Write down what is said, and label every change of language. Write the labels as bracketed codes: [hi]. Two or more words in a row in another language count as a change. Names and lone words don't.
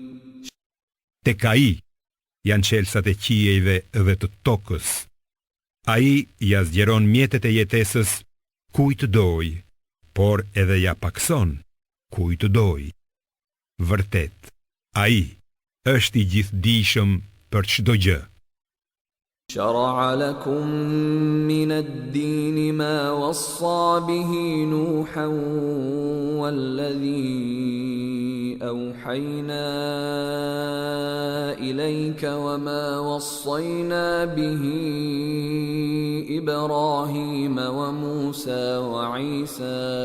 [sq] Tek ai janë qelsat e qiejve dhe të tokës. Ai ja zgjeron mjetet e jetesës kujt doj, por edhe ja pakson kujt doj. Vërtet, ai është i gjithdijshëm për çdo gjë. [ar] شرع لكم من الدين ما وصى به نوحا والذي أوحينا إليك وما وصينا به إبراهيم وموسى وعيسى